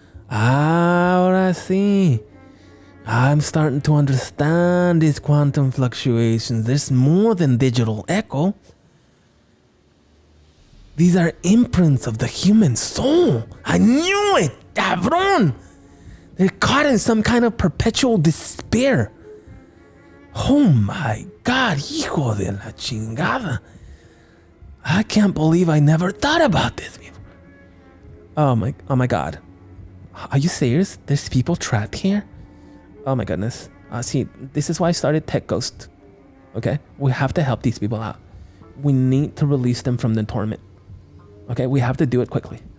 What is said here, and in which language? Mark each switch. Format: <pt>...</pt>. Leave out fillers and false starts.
<es>Ahora sí.</es> <en>I'm starting to understand these quantum fluctuations. There's more than digital echo. These are imprints of the human soul. I knew it,</en> <es>cabrón.</es> <en>They're caught in some kind of perpetual despair. Oh my God,</en> <es>hijo de la chingada.</es> <en>I can't believe I never thought about this. Oh my God. Are you serious? There's people trapped here? Oh my goodness. See, this is why I started Tech Ghost. Okay? We have to help these people out. We need to release them from the torment. Okay? We have to do it quickly.</en>